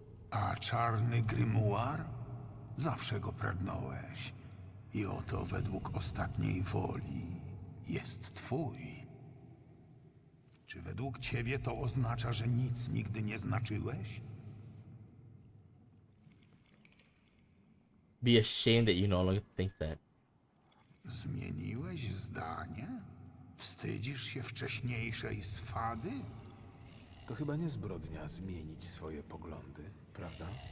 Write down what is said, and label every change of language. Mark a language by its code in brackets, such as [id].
[pl] A czarny Grimoire? Zawsze go pragnąłeś. I oto według ostatniej woli jest twój. Czy według ciebie to oznacza, że nic nigdy nie znaczyłeś? [en] Be ashamed that you no longer think that. [pl] Zmieniłeś zdanie? Wstydzisz się wcześniejszej swady? To chyba nie zbrodnia zmienić swoje poglądy, prawda?